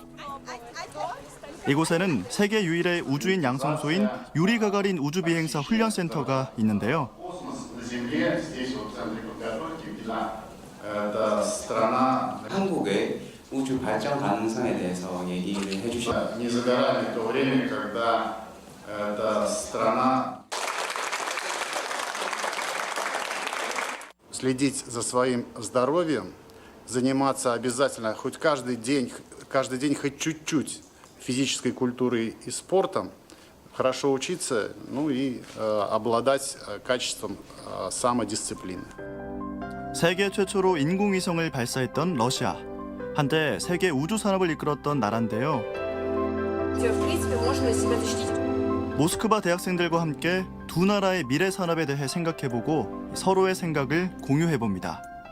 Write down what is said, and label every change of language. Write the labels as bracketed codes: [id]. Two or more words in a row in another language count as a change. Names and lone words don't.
[ko] 이곳에는 세계 유일의 우주인 양성소인 유리 가가린 우주비행사 훈련센터가 있는데요. 한국의 우주 발전 가능성에 대해서 얘기를 해주셨습니다. [ru] Следить за своим здоровьем, заниматься обязательно хоть каждый день хоть чуть-чуть физической культурой и спортом, хорошо учиться, ну и обладать качеством самодисциплины. [ko] 세계 최초로 인공위성을 발사했던 러시아. 한때 세계 우주 산업을 이끌었던 나라인데요. 모스크바 대학생들과 함께 두 나라의 미래 산업에 대해 생각해보고 서로의 생각을 공유해봅니다.